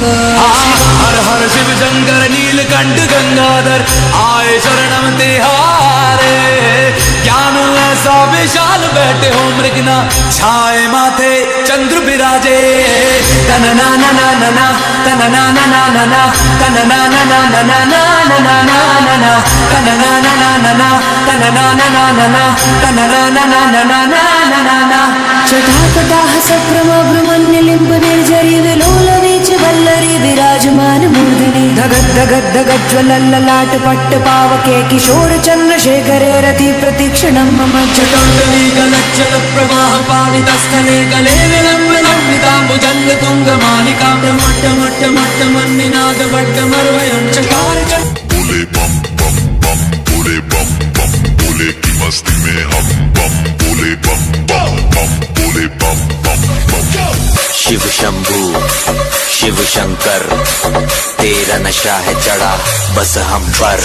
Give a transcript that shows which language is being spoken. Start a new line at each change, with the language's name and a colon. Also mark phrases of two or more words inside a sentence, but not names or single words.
Hindi: हर हर शिव शंकर नीलकंठ गंगाधर आए शरणम तिहारे। ज्ञान ऐसा विशाल बैठे हो मृगना छाए माथे चंद्र विराजे। तन ना ना ना ना ना तन ना ना ना ना ना तन ना ना ना ना ना ना ना ना ना ना तन ना ना ना ना ना तन ना ना ना ना ना तन ना ना ना ना ना ना ना ना।
Sanskrit: जटाकटाह सक्रम भ्रमण्यलिम्ब निर्जरी विलोल वीच वल्लरी विराजमान मूर्धनि धगद धगद धगद ज्वलल्ललाट पट्ट पावके किशोर चंद्रशेखरे रति प्रतीक्षणं मम। जटाटवी गलज्जल प्रवाह पावित स्थले गले विलम्ब लम्बिताम्बुजंग तुंग मालिकां टमट्टमट्टमट्ट मन्निनाद वड्डमर्वयं चकार।
Hindi: बोले बम बम बम बोले बम बम बोले की मस्ती में हम बम बोले बम बम बम बोले बम बम बम। शिव शंभू शिव शंकर तेरा नशा है चढ़ा बस हम पर।